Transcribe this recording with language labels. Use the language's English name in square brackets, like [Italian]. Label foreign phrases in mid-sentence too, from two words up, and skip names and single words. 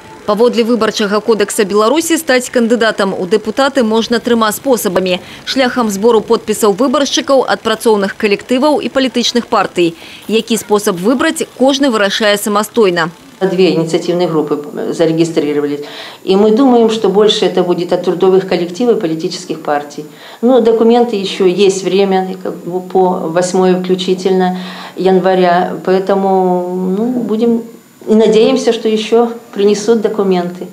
[Belarusian] Паводле выбарчага кодекса Беларусі стаць кандыдатам у дэпутаты можна трыма спосабамі: шляхам збору подпісаў выбаршчыкаў ад працоўных калектываў і палітычных партый. Які спосаб выбраць, кожны вырашае самастойна. [Russian] Две инициативные группы зарегистрировались. И мы думаем, что больше это будет от трудовых коллективов и политических партий. Но документы еще есть время, по 8 включительно января. Поэтому будем и надеемся, что еще принесут документы.